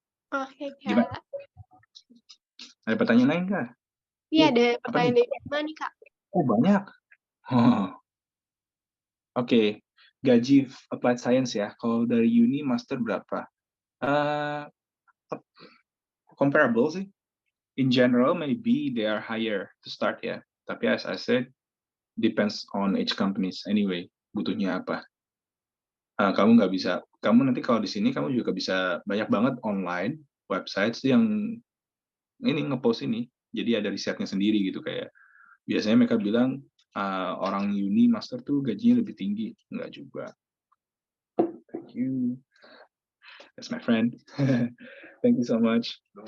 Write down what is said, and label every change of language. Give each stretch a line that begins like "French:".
Indonesian: Oke, Gimana? Kak. Ada pertanyaan lain kah? Iya, ada apa pertanyaan nih? dari Risma nih, Kak. Oh, banyak. Oh. Oke, gaji applied science ya. Kalau dari uni master berapa? Uh, comparable sih.
English: In general, maybe they are higher to start ya.
Indonesian: Tapi
English: as I said, depends on each companies anyway.
Indonesian: Butuhnya apa? Kamu nggak bisa. Kamu nanti kalau di sini kamu juga bisa banyak banget online websites yang ini ngepost ini. Jadi ada risetnya sendiri gitu kayak. Biasanya mereka bilang orang uni master tuh gajinya lebih tinggi. Nggak juga.
English: Thank you. That's my friend. Thank you so much.